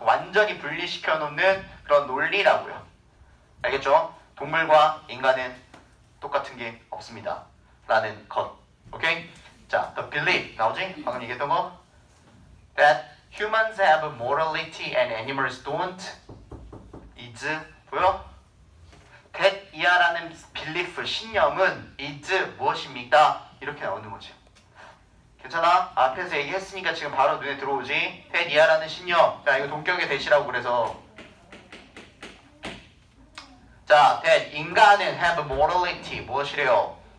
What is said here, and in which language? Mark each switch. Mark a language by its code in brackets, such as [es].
[ko] 완전히 분리시켜 놓는 그런 논리라고요. 알겠죠? 동물과 인간은 똑같은 게 없습니다. 라는 것. 오케이? 자, the belief 나오지? 방금 얘기했던 거. [en] That humans have morality and animals don't is [ko] 보여? that 이하라는 belief, 신념은 is 무엇입니까? 이렇게 나오는 거지. 괜찮아? 앞에서 얘기했으니까 지금 바로 눈에 들어오지? that 이하라는 신념. 자, 이거 동격의 대시라고 그래서. 자, that 인간은 [en] have morality [ko] 무엇이래요?